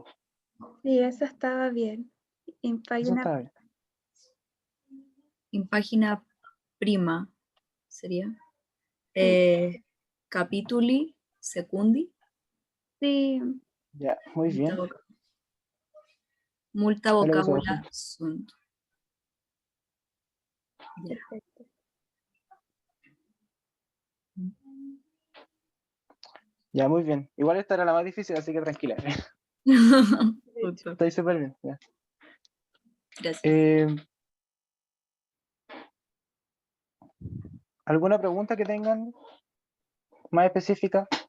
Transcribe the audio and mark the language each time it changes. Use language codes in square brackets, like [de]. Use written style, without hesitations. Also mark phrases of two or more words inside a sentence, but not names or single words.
[es] Sí, eso estaba bien. En Eso página, está bien. En página prima sería. sí, [la] Capituli secundi. [es] sí, Ya, muy Multa, bien. multa Ahí lo puse abajo. [la] vocabula sunt. [es] Ya. perfecto. Ya, muy bien. Igual esta era la más difícil, así que tranquila. Justo. Estoy súper bien. Ya. Gracias. Eh, ¿Alguna pregunta que tengan más específica?